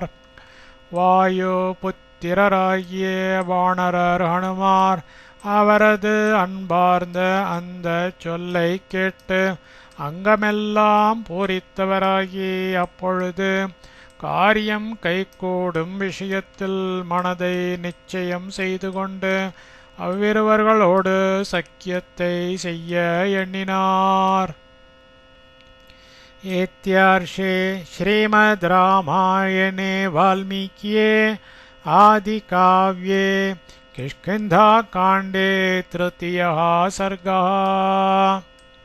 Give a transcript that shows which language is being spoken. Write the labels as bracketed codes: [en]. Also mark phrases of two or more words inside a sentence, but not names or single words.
[ta] வாயு புத்திரராகிய வானரர் ஹனுமார் அவரது அன்பார்ந்த அந்த சொல்லை கேட்டு அங்கமெல்லாம் பூரித்தவராகி அப்பொழுது காரியம் கைகூடும் விஷயத்தில் மனதை நிச்சயம் செய்து கொண்டு அவ்விருவர்களோடு சக்கியத்தை செய்ய எண்ணினார். [sa] इत्यार्षे श्रीमद् रामायणे वाल्मीकिये आदिकाव्ये किष्किन्धाकाण्डे तृतीयः सर्गः।